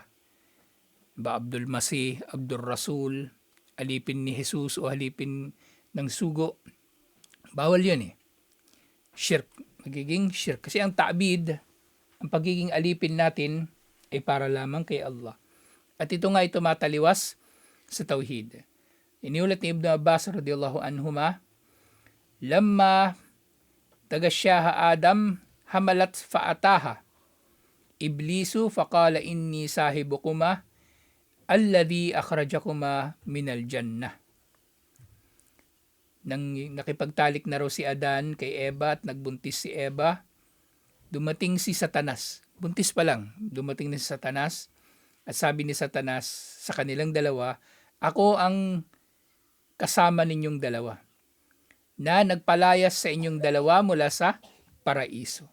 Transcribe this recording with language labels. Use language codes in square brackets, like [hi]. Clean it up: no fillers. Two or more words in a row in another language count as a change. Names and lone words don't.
[tl] Ba Abdul Masih, Abdul Rasul, alipin ni Jesus o alipin ng sugo. Bawal yun Shirk. Magiging shirk. Kasi ang ta'bid, ang pagiging alipin natin ay para lamang kay Allah. At ito nga ay tumataliwas sa tauhid. Iniulat ni [ar] Ibn Abbas رضي الله عنهما، لما تغشاها آدم حملت فأتاها إبليس فقال إني صاحبكما الذي أخرجكما من الجنة. [tl] Nang nakipagtalik na raw si Adan kay Eva at nagbuntis si Eva, dumating si Satanas. Buntis pa lang, dumating na si Satanas. At sabi ni Satanas sa kanilang dalawa, ako ang kasama ninyong dalawa na nagpalayas sa inyong dalawa mula sa paraiso.